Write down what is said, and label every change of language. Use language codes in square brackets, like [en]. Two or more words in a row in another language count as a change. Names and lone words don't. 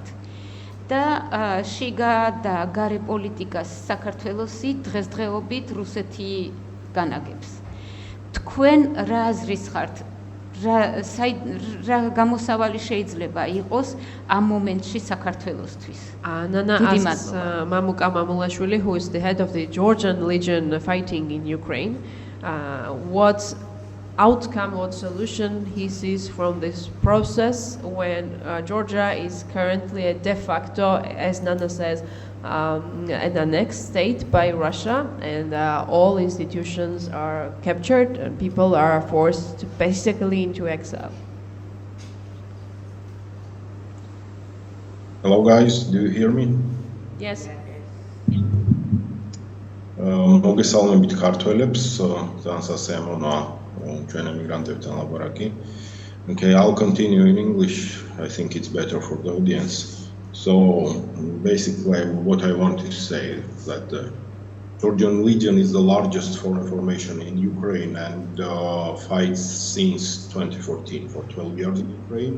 [ka] და შიგა და გარე პოლიტიკას საქართველოსი დღესდღეობით რუსეთი განაგებს. თქვენ რა აზრის ხართ? რა გამოსავალი შეიძლება იყოს ამ მომენტში საქართველოსთვის? [en] Nana asks Mamuka Mamulashvili, who is the head of the Georgian Legion fighting in Ukraine, what outcome, what solution he sees from this process when Georgia is currently a de facto, as Nana says, an annexed state by Russia, and all institutions are captured and people are forced basically into exile. Hello guys, do you hear me? Yes. [ka] მოგესალმებით ქართველებს, ძალიან სასიამოვნოა ჩვენ ემიგრანტებთან ლაპარაკი. [en] Okay, I'll continue in English. I think it's better for the audience. So basically what I want to say is that the Georgian Legion is the largest foreign formation in Ukraine and fights since 2014 for 12 years in Ukraine.